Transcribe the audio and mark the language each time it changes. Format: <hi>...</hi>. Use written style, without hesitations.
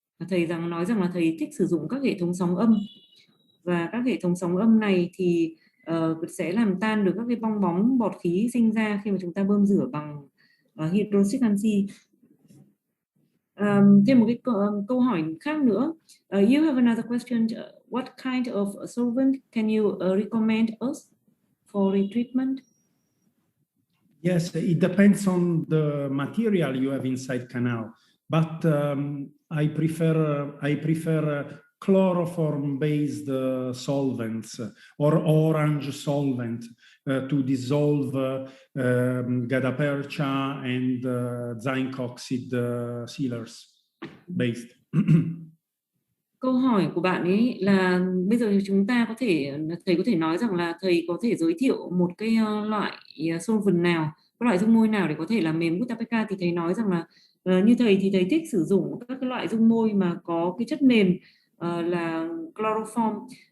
<vi>Thầy nói rằng là thầy thích sử dụng các hệ thống sóng âm, và các hệ thống sóng âm này thì sẽ làm tan được các cái bong bóng bọt khí sinh ra khi mà chúng ta bơm rửa bằng hydroxit canxi. Thêm một cái câu hỏi khác nữa.</vi> <en>You have another question. What kind of solvent can you recommend us for retreatment? Yes, it depends on the material you have inside canal, but I prefer chloroform-based solvents or orange solvent to dissolve gadapercha and zinc oxide sealers based.</en> <vi>Câu hỏi của bạn ấy là bây giờ chúng ta thầy có thể nói rằng là thầy có thể giới thiệu một cái loại solvent nào các loại dung môi nào để có thể làm mềm Guttapeka, thì thầy nói rằng là như thầy thì thầy thích sử dụng các cái loại dung môi mà có cái chất nền là chloroform.</vi>